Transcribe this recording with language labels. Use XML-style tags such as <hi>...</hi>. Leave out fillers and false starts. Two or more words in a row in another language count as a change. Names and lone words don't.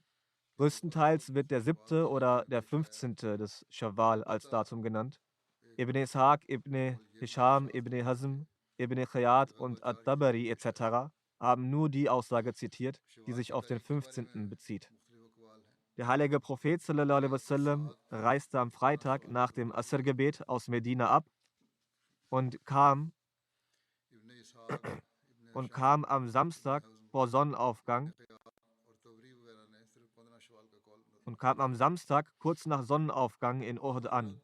<de>Größtenteils wird der 7. oder der 15. des Schawwal als Datum genannt. Ibn Ishaq, Ibn Hisham, Ibn Hazm, Ibn Khayat und At-Tabari etc. haben nur die Aussage zitiert, die sich auf den 15. bezieht. Der heilige Prophet</de> <ar>صلى الله عليه وسلم</ar> <de>reiste am Freitag nach dem Asr-Gebet aus Medina ab und kam am Samstag vor Sonnenaufgang kurz nach Sonnenaufgang in Uhud an.</de>